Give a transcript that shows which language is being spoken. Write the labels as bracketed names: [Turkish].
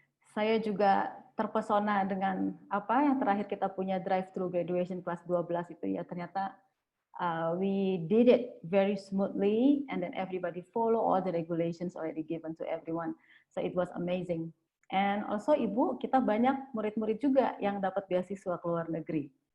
[Indonesian] Saya juga terpesona dengan apa yang terakhir kita punya drive-thru graduation kelas 12 itu ya. [English] Ternyata we did it very smoothly and then everybody follow all the regulations already given to everyone. So it was amazing. And also [Indonesian] Ibu, kita banyak murid-murid juga yang dapat beasiswa ke luar negeri.